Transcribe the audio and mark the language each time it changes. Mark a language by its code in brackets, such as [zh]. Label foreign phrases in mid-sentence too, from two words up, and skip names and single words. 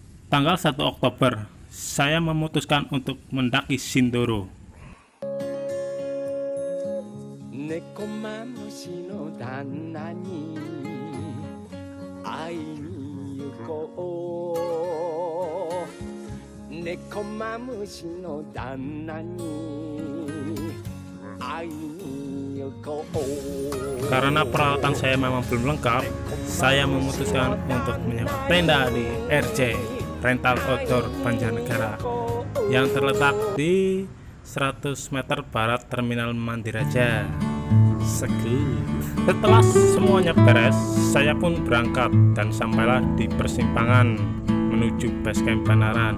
[id] Tanggal 1 Oktober, saya memutuskan untuk mendaki Sindoro. [ja] 猫マムシの旦那に会いに行こう猫マムシの旦那に会いに行こう [id] Karena peralatan saya memang belum lengkap, saya memutuskan untuk menyewa tenda di RC Rental Outdoor Banjarnegara yang terletak di 100 meter barat Terminal Mandiraja. Setelah semuanya beres, saya pun berangkat dan sampailah di persimpangan menuju base camp Banaran.